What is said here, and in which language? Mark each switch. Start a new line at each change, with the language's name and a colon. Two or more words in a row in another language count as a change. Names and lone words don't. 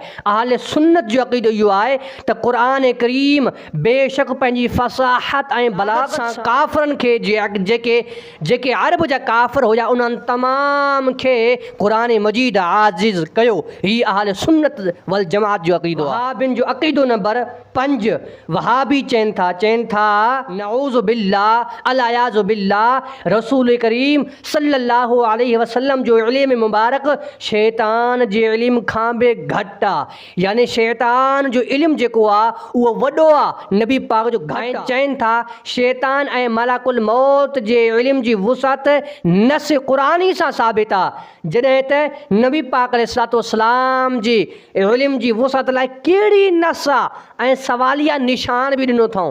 Sindhi: अहले सुन्नत जो अक़ीदो इहो आहे त क़ुरान करीम बेशक पंहिंजी फ़साहत ऐं बलागत सां काफ़िरनि खे जेके अरब जा काफ़िर हुया उन्हनि तमाम खे क़ुरान मजीद आज़िज़ कयो। ही अहले सुन्नत वल जमात जो अक़ीदो आहे। वहाबिन जो अक़ीदो नंबर 5, वहाबी चवनि था
Arabic: نعوذ بالله العياذ بالله
Sindhi: रसूल करीम
Arabic: صلى الله عليه وسلم
Sindhi: जो इल्म मुबारक शैतान जे इल्म खां बि घटि आहे। यानी शैतान जो इल्म जेको आहे उहो वॾो आहे नबी पाक जो घटि। चवनि था शैतान ऐं मलाकुल मौत जे इल्म जी वुसअत नस क़ुरानी सां साबित आहे, जॾहिं त नबी पाक अलैहिस्सलाम जी इल्म जी वुसअत लाइ कहिड़ी नस आहे ऐं सवालिया निशान बि ॾिनो अथऊं।